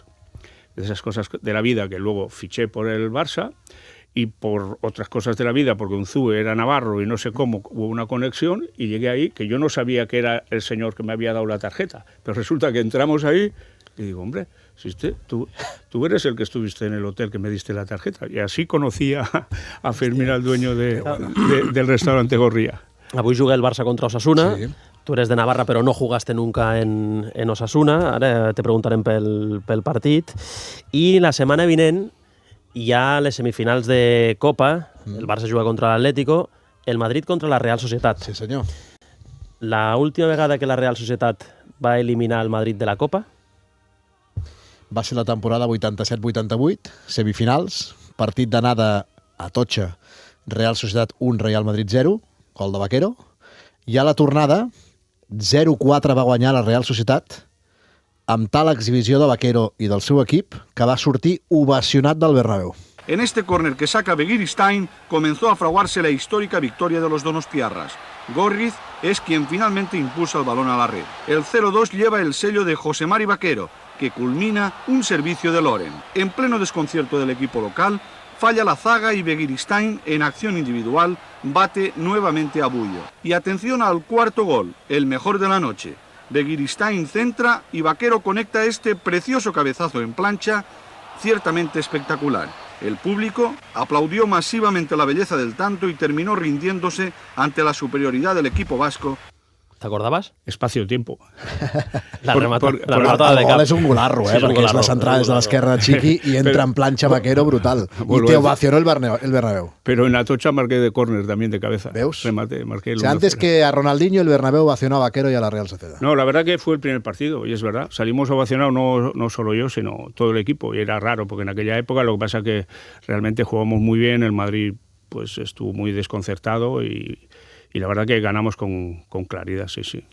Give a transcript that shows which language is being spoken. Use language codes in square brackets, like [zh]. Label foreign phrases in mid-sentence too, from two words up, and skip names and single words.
[es] De esas cosas de la vida que luego fiché por el Barça, y por otras cosas de la vida, porque Unzúe era navarro y no sé cómo, hubo una conexión y llegué ahí, que yo no sabía que era el señor que me había dado la tarjeta, pero resulta que entramos ahí y digo, hombre, si tú eres el que estuviste en el hotel que me diste la tarjeta. Y así conocí a Fermín, al dueño del restaurante Gorría. [ca] Avui juga el Barça contra Osasuna. Sí. [es] Tu eres de Navarra, però no jugaste nunca en Osasuna. [ca] Ara te preguntarem pel partit. I la setmana vinent hi ha les semifinals de Copa. El Barça juga contra l'Atlético, el Madrid contra la Real Societat. Sí, senyor. La última vegada que la Real Societat va eliminar el Madrid de la Copa? Va ser la temporada 87-88, semifinals, partit d'anada a Totxa, Real Societat 1, Real Madrid 0, gol de Vaquero, i a la tornada 0-4 va guanyar la Real Societat amb tal exhibició de Vaquero i del seu equip que va sortir ovacionat del Bernabéu. [es] En este córner que saca Begiristain comenzó a fraguarse la histórica victoria de los donostiarras. Gorriz es quien finalmente impulsa el balón a la red. El 0-2 lleva el sello de José Mari Vaquero, que culmina un servicio de Loren. En pleno desconcierto del equipo local, falla la zaga y Begiristain, en acción individual, bate nuevamente a Bullo. Y atención al cuarto gol, el mejor de la noche. Begiristain centra y Vaquero conecta este precioso cabezazo en plancha, ciertamente espectacular. El público aplaudió masivamente la belleza del tanto y terminó rindiéndose ante la superioridad del equipo vasco. ¿Te acordabas? Espacio-tiempo. [ca] La rematada de El gol és un golarro, Sí, és un perquè és golarro, les entrades de l'esquerra de Chiqui i entra en planxa Vaquero brutal. [es] Bueno, Y te ovacionó el Bernabéu. Pero en Atocha marqué de córner también de cabeza. [ca] ¿Veus? [es] Remate, marqué el O sea, antes 1-0. que a Ronaldinho, el Bernabéu ovacionó a Vaquero y a la Real Sociedad. No, la verdad que fue el primer partido, y es verdad. Salimos ovacionados no solo yo, sino todo el equipo. Y era raro, porque en aquella época lo que pasa es que realmente jugamos muy bien, el Madrid pues estuvo muy desconcertado y la verdad que ganamos con claridad, sí, sí.